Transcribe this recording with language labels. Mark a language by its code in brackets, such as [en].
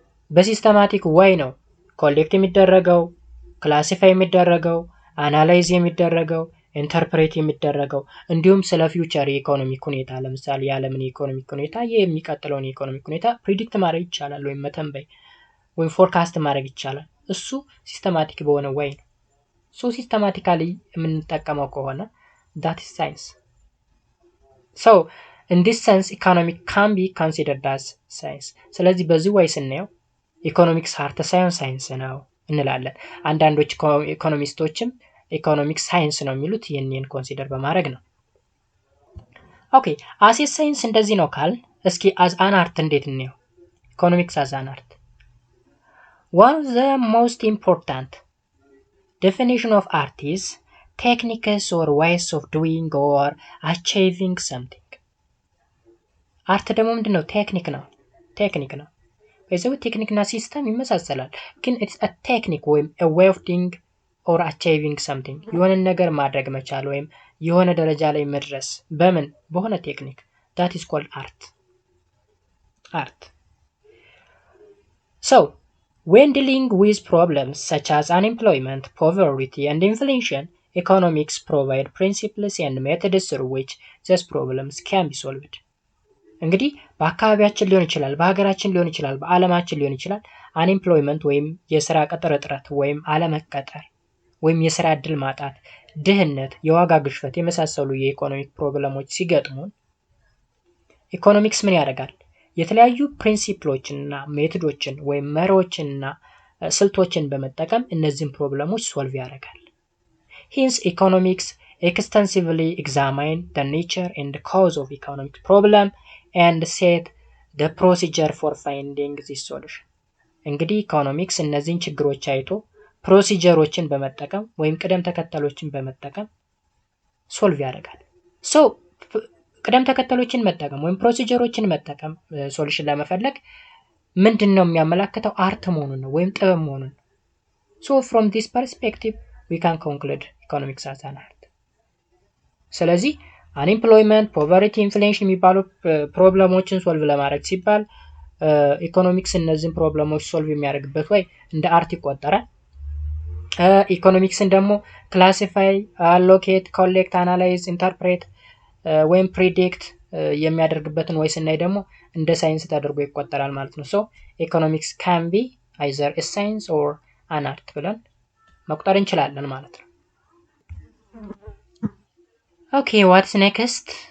[am] በሲስተማቲክ ወይ ነው ኮሌክት የሚደረገው፣ ክላሲፋይ የሚደረገው፣ አናላይዝ የሚደረገው፣ ኢንተርፕሬት የሚደረገው እንዲሁም ስለ ፊውቸር የኢኮኖሚክ ሁኔታ ለምሳሌ የዓለምን የኢኮኖሚክ ሁኔታ የሚቀጥለውን የኢኮኖሚክ ሁኔታ ፕሪዲክት ማድረግ ይቻላል ወይም መተንበይ ወይም ፎርካስት ማድረግ ይቻላል። እሱ ሲስተማቲክ በሆነ ወይ ነው። ሶ ሲስተማቲካሊ የምንጠቀመው ከሆነ [en] that is science. So in this sense economic can be considered as science. [am] ስለዚህ በዚህ ወይ ስናየው ኢኮኖሚክስ አርት ሳይሆን ሳይንስ ነው እንላለን። አንዳንዶች ኢኮኖሚስቶችም ኢኮኖሚክስ ሳይንስ ነው የሚሉት ይህንን ኮንሲደር በማድረግ ነው። ኦኬ አስ ሳይንስ እንደዚህ ነው ካል እስኪ አዝ አን አርት እንዴት እንየው? [en] ኢኮኖሚክስ አዝ አን አርት one of the most important definition of art is techniques or ways of doing or achieving something. [am] አርት ደግሞ ምንድነው? ቴክኒክ ነው። በዚህ ቴክኒክና ሲስተም ይመሳሰላል፣ ግን [en] it's a technique [am] ወይም [en] a way of doing or achieving something [am] የሆነ ነገር ማድረግ መቻል ወይም የሆነ ደረጃ ላይ መድረስ በምን በሆነ ቴክኒክ [en] that is called art. So when dealing with problems such as unemployment, poverty and inflation, economics provide principles and methods through which these problems can be solved. [am] እንግዲህ በአካባቢያችን ሊሆን ይችላል፣ በሀገራችን ሊሆን ይችላል፣ በዓለማችን ሊሆን ይችላል አንኤምፕሎይመንት ወይም የስራ ቅጥር እጥረት ወይም አለመቀጠር ወይም የስራ እድል ማጣት፣ ድህነት፣ የዋጋ ግሽበት የመሳሰሉ የኢኮኖሚክ ፕሮብለሞች ሲገጥሙን ኢኮኖሚክስ ምን ያደርጋል? የተለያዩ ፕሪንሲፕሎችንና ሜቶዶችን ወይም መርሆችንና ስልቶችን በመጠቀም እነዚህን ፕሮብለሞች ሶልቭ ያደርጋል። [en] Hence economics extensively examine the nature and cause of economic problem and set the procedure for finding this solution. [am] እንግዲህ ኢኮኖሚክስ እነዚህን ችግሮች አይቶ ፕሮሲጀሮችን በመጠቀም ወይም ቅደም ተከተሎችን በመጠቀም ሶልቭ ያደርጋል። ሶ ቅደም ተከተሎችን መጠቀም ወይም ፕሮሲጀሮችን መጠቀም ሶሉሽን ለመፈለግ ምንድነው የሚያመላክተው? አርት መሆኑን ነው ወይም ጥበብ መሆኑን ነው። [en] So from this perspective we can conclude economics as an art. [am] ስለዚህ [en] unemployment, poverty, inflation [am] የሚባሉ ፕሮብለሞችን ሶልቭ ለማድረግ ሲባል ኢኮኖሚክስ እነዚህን ፕሮብለሞች ሶልቭ የሚያደርግበት ወይ እንደ አርት ይቆጠራል። ኢኮኖሚክስን ደግሞ ክላሲፋይ፣ አሎኬት፣ ኮሌክት፣ አናላይዝ፣ ኢንተርፕሬት ወይም ፕሪዲክት የሚያደርግበትን ወይ ስናይ ደግሞ እንደ ሳይንስ ተደርጎ ይቆጠራል ማለት ነው። ሶ ኢኮኖሚክስ ካን ቢ አይዘር [en] a science or an art [am] ብለን መቁጠር እንችላለን ማለት ነው። ኦኬ ዋትስ ኔክስት?